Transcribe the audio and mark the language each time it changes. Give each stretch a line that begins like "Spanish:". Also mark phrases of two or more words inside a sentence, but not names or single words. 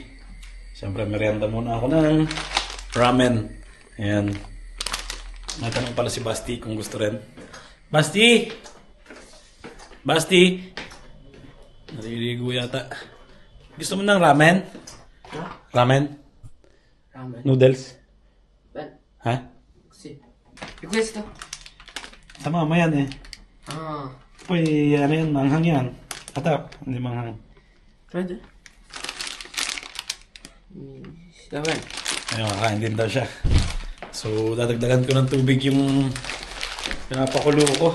Filipino: Siyempre, merienda muna ako ng ramen. Ayan. Natanong pala si Basti kung gusto rin. Basti! Basti! Naririgo yata. Gusto mo ng ramen? Ramen? Ramen. Noodles? Ben, Ha?
Italian: sì. E questo?
Filipino: Sa mama yan eh. Ah, Uy, ano yan, manghang yan. Atap, hindi manghang.
Italian: prende. Damen.
Filipino: Ayun, kakain din daw siya. So, dadagdagan ko ng tubig yung pinapakulo ko.